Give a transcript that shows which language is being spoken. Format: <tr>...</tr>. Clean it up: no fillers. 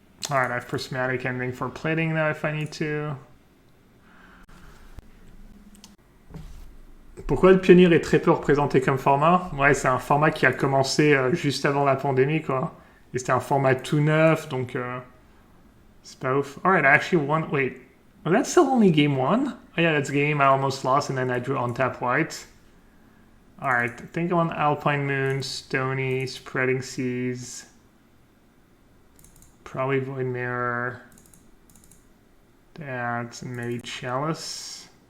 <en>Alright, I have prismatic ending for plating now if I need to.</en> <fr>Pourquoi le pionnier est très peu représenté comme format? Ouais, c'est un format qui a commencé juste avant la pandémie, quoi. Et c'était un format tout neuf, donc c'est pas ouf.</fr> <en>Alright, I actually won. Wait, was that still only game 1? Oh yeah, that's game I almost lost and then I drew on tap white. Alright, I think I'm on Alpine Moon, Stony, Spreading Seas. Probably Void Mirror. That, and maybe Chalice.</en>